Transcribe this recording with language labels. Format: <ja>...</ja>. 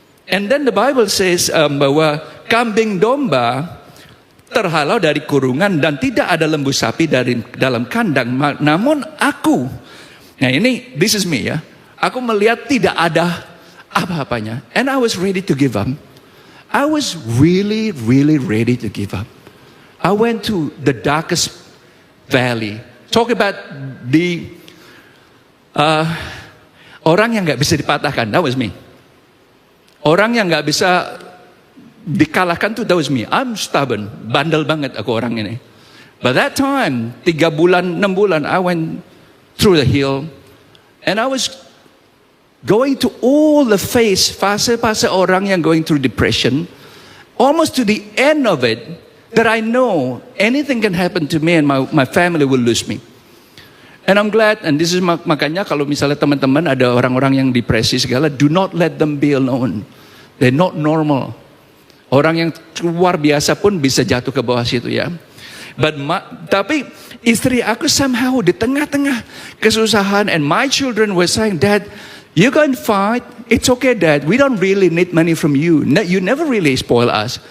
<en>And then the Bible says</en> <id>bahwa kambing domba terhalau dari kurungan dan tidak ada lembu sapi dari dalam kandang. Namun aku, nah ini,</id> <en>this is me</en> <id>ya. Aku melihat tidak ada apa-apanya.</id> <en>And I was ready to give up. I was really ready to give up. I went to the darkest valley. Talk about the</en> <id>orang yang gak bisa dipatahkan.</id> <en>That was me.</en> <id>Orang yang gak bisa dikalahkan tuh,</id> <en>that was me. I'm stubborn.</en> <id>Bandel banget aku orang ini.</id> <en>But that time,</en> <id>3 bulan, 6 bulan,</id> <en>I went through the hill. And I was going to all the fase orang yang going through depression, almost to the end of it, that I know anything can happen to me and my family will lose me. And I'm glad, and this is</en> <id>makanya kalau misalnya teman-teman ada orang-orang yang depresi segala,</id> <en>do not let them be alone. They're not normal.</en> <id>Orang yang luar biasa pun bisa jatuh ke bawah situ ya. Tapi istri aku</id> <en>somehow</en> <id>di tengah-tengah kesusahan,</id> <en>and my children were saying, Dad, you can fight. It's okay, Dad. We don't really need money from you. You never really spoil us.</en>